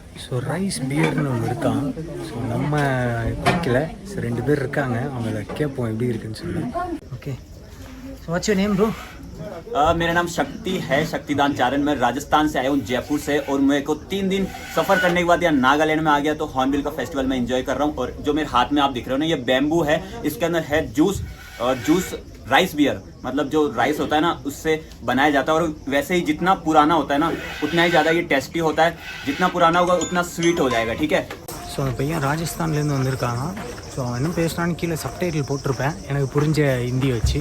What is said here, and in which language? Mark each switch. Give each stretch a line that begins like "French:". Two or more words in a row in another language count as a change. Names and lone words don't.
Tamil: ஸோ
English: rice beer
Tamil: ஒன்று இருக்கான். ஸோ நம்ம குடிக்கல. ஸோ 2 பேர் இருக்காங்க, அவங்கள கேட்போம் எப்படி இருக்குன்னு சொல்லி.
English: Okay, so what's your name bro?
Hindi: मेरा नाम शक्ति है, शक्तिदान चारण। मैं राजस्थान से आया हूँ, जयपुर से, और मेरे को 3 दिन सफ़र करने के बाद यहाँ नागालैंड में आ गया, तो हॉर्नबिल का फेस्टिवल मैं एंजॉय कर रहा हूँ। और जो मेरे हाथ में आप दिख रहे हो ना, ये बैम्बू है, इसके अंदर है
English: juice rice beer,
Hindi: मतलब जो राइस होता है ना उससे बनाया जाता है। और वैसे ही जितना पुराना होता है ना उतना ही ज़्यादा ये टेस्टी होता है, जितना पुराना होगा उतना स्वीट हो जाएगा, ठीक है।
Tamil: ஸோ அந்த பையன் ராஜஸ்தான்லேருந்து வந்திருக்காங்க. ஸோ அவன் என்ன பேசுனான்னு கீழே சப்டைட்டில் போட்டிருப்பேன் எனக்கு புரிஞ்ச ஹிந்தி வச்சு.